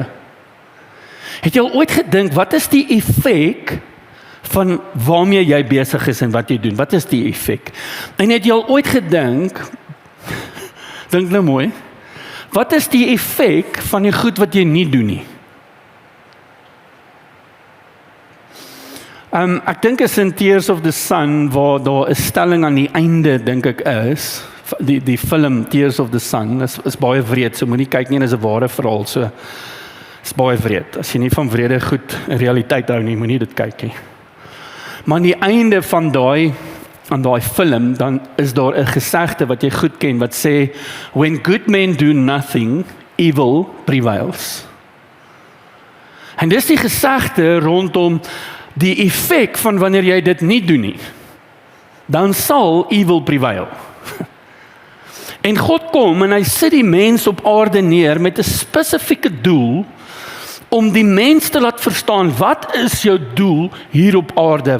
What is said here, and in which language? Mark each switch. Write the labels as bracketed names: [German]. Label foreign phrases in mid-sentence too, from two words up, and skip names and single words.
[Afrikaans] Het jy al ooit gedink, wat is die effek van waarmee jy besig is en wat jy doen? Wat is die effek? En het jy al ooit gedink, dink nou mooi, wat is die effek van die goed wat jy nie doen nie? Ek dink is in Tears of the Sun, waar daar 'n stelling aan die einde, dink ek is, die film Tears of the Sun, is baie wreed, so moenie kyk nie, dit is 'n ware verhaal, so is baie wreed. As jy nie van wrede goed in realiteit hou nie, moenie dit kyk nie. Maar aan die einde van daai film, dan is daar 'n gesegde wat jy goed ken, wat sê, [English] when good men do nothing, evil prevails. [Afrikaans] En dis die gesegde rondom die effek van wanneer jy dit nie doen nie, dan sal [English] evil prevail. [Afrikaans] En God kom en hy sit die mens op aarde neer met 'n spesifieke doel, om die mens te laat verstaan, wat is jou doel hier op aarde?